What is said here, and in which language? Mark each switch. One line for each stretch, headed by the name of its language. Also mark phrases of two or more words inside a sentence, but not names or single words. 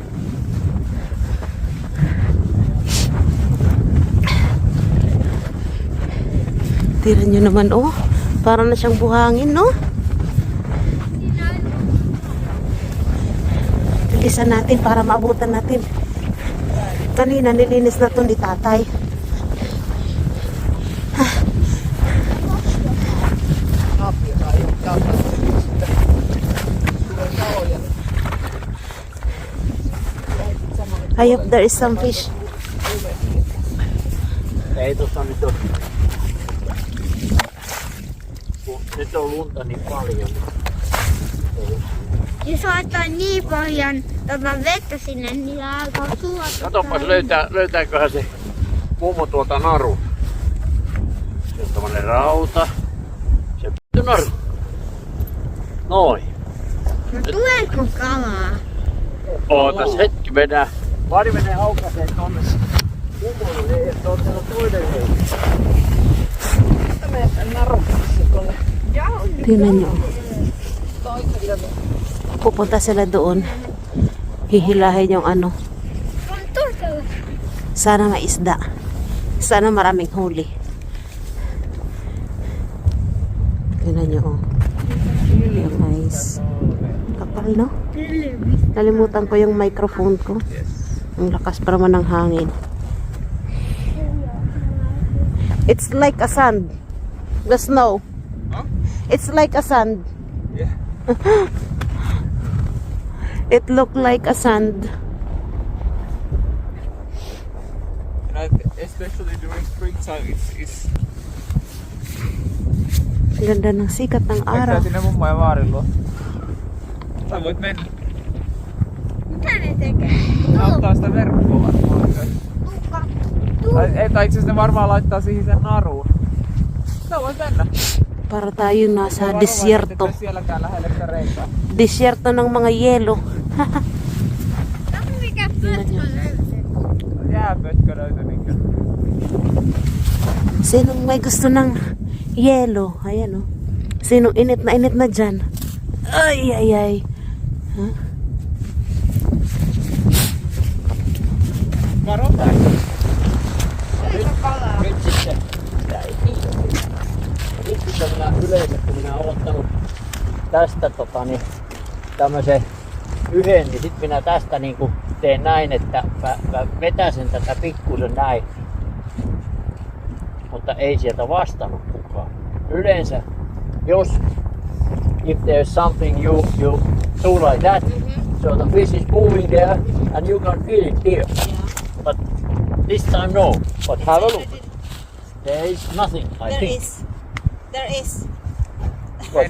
Filipino: Tingnan nyo naman, oh. Para na siyang buhangin, no? Bilisan natin para maabutan natin. Kanina nilinis na to ni tatay.
English: I hope there is some fish.
Finnish: Ei tossa nyt ole. Nyt on lunta niin paljon. Jos laittaa niin paljon vettä sinne, niin alkaa suota. Katsopas löytääköhän se mummo tuolta naru. Se on tommonen rauta. Se pitää naru. Noin. No tuleeko kalaa? Ootas hetki mennään. Pari menee aukaseen tonne. Mummolle niin, että on täällä toinen henki.
Filipino: Tingnan nyo. Pupunta sila doon. Hihilahin yung
English: On turtle.
Filipino: Sana may isda. Sana maraming huli. Tingnan nyo, oh. Yung guys. Kapal, no? Nalimutan ko yung microphone ko. Ang lakas pa naman ng hangin.
English: It's like a sand. The snow. Huh? It's like a sand. Yeah. It looked like a sand. especially during springtime, it's
Filipino: Ganda ng sikat ng araw.
Finnish: Sä sinne mummo ja vaarilla. Sä voit mennä. Mitä ne tekee? Ne ottaa sitä verkkoa varmaan. Tukka. Tai itse asiassa ne varmaan laittaa siihen sen naruun. Sä voit mennä.
Filipino: Para tayo nasa desierto.
Finnish: Ettei sielläkään lähelle sitä reikää.
Filipino: Desierto ng mga yelo.
Finnish: Kato mikä pötkö löytyy. Jääpötkö löytyi niinkö?
Filipino: Sinong may gusto ng yelo? Ayan o. Sinong init na dyan? Ay, ay, ay. Huh?
Finnish: Varo. Nyt sitten, itse minä yleensä, kun minä olen ottanut tästä tämmösen yhden, niin sit minä tästä niinku teen näin, että mä vetäsen tätä pikkusen näin. Mutta ei sieltä vastannut kukaan. Yleensä,
English: if there's something you do like that, so the fish is moving there and you can feel it here. But this time no. But have a look. There is nothing, I think. There is. What?